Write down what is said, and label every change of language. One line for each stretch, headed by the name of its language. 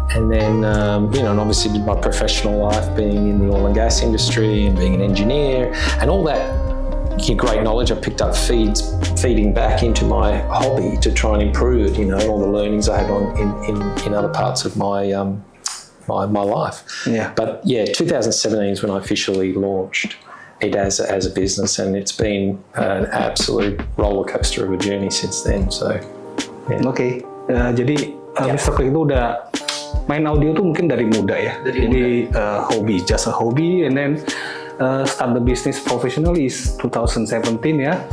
English: And then, and obviously my professional life being in the oil and gas industry and being an engineer and all that great knowledge I picked up feeding back into my hobby to try and improve it, all the learnings I had in other parts of my my life. Yeah. But 2017 is when I officially launched it as a business, and it's been an absolute roller coaster of a journey since then. So,
Indonesian: Okay. Jadi Mr. Craig itu udah main audio tuh mungkin dari muda ya. Jadi hobi,
English: just a hobby, and then start the business professionally is 2017
Indonesian: ya.